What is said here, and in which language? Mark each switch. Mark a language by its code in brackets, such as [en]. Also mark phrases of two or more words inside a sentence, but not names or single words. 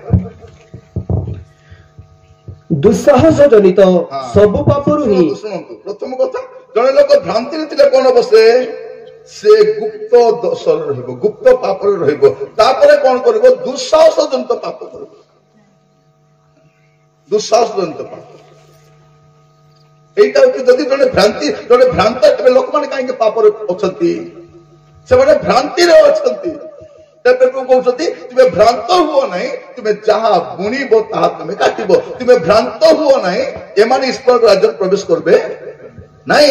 [or] ଦୁଃସାହସ ଜନିତ ସବୁ ପାପରୁ ହିଁ। ଶୁଣନ୍ତୁ, ପ୍ରଥମ କଥା, ଜଣେ ଲୋକ ଭ୍ରାନ୍ତିରେ ଥିଲେ କଣ ବସେ? ସେ ଗୁପ୍ତ ଦୋଷରେ ରହିବ, ଗୁପ୍ତ ପାପରେ ରହିବ। ତାପରେ କଣ କରିବ? ଦୁଃସାହସ ଜନିତ ପାପ କରିବ। ଦୁଃସାହସ ଜନିତ ପାପ, [bn] এইটা হচ্ছে [or] যদি জଣେ ଭ୍ରାନ୍ତି, ଜଣେ ଭ୍ରାନ୍ତ, ତେବେ ଲୋକମାନେ କାହିଁକି ପାପରେ ଅଛନ୍ତି? ସେମାନେ ଭ୍ରାନ୍ତିରେ ଅଛନ୍ତି। କହୁଛନ୍ତି ତୁମେ ଭ୍ରାନ୍ତ ହୁଅ ନାହିଁ, ତୁମେ ଯାହା ବୁଣିବ ତାହା ତୁମେ କାଟିବ। ତୁମେ ଭ୍ରାନ୍ତ ହୁଅ ନାହିଁ, ଏମାନେ ଈଶ୍ୱର ରାଜ୍ୟରେ ପ୍ରବେଶ କରିବେ ନାହିଁ।